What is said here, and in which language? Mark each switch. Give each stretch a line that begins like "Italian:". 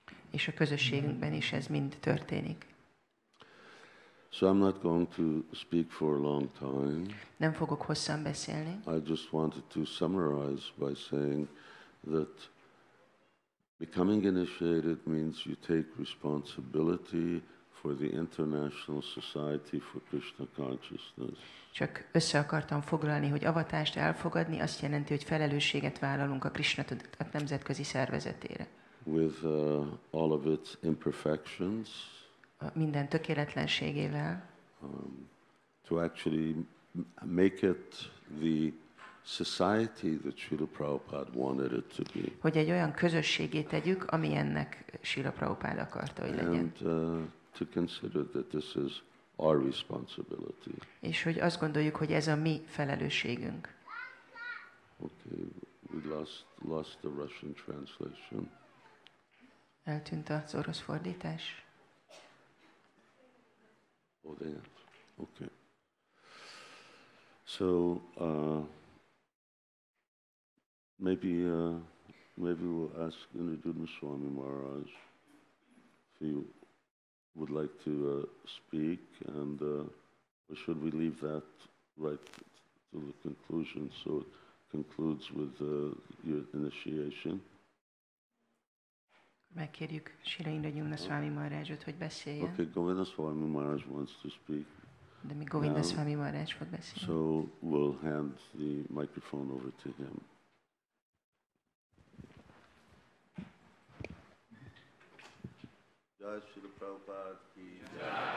Hungarian: És a közösségünkben is ez mind történik.
English: So I'm not going to speak for a long time.
Hungarian: Nem fogok hosszan beszélni.
English: I just wanted to summarize by saying that becoming initiated means you take responsibility for the International Society for Krishna Consciousness.
Hungarian: Csak össze akartam foglalni, hogy avatást elfogadni azt jelenti, hogy felelősséget vállalunk a Krishna tudat nemzetközi szervezetére.
English: With all of its imperfections.
Hungarian: Minden tökéletlenségével.
English: To actually make it the society that Srila Prabhupada wanted it to be.
Hungarian: Hogy egy olyan közösségé tegyük, ami ennek Srila Prabhupada akarta, hogy legyen.
English: And to consider that this is our responsibility.
Hungarian: És hogy azt gondoljuk, hogy ez a mi felelősségünk.
English: Okay, we lost the Russian translation.
Hungarian: Eltűnt az orosz fordítás.
English: Oh, they have. Okay. So maybe maybe we'll ask Indradyumna Swami Maharaj if he would like to speak, and or should we leave that right to the conclusion, so it concludes with your initiation?
Hungarian: Megkérjük Srila Indradyumna Swami Maharajot, hogy beszéljen.
English: Okay, Govinda Swami Maharaj wants to speak.
Hungarian: De mi Govinda Swami Maharaj fog beszélni.
English: So we'll hand the microphone over to him.
Hindi: Jai Srila Prabhupada ki Jai.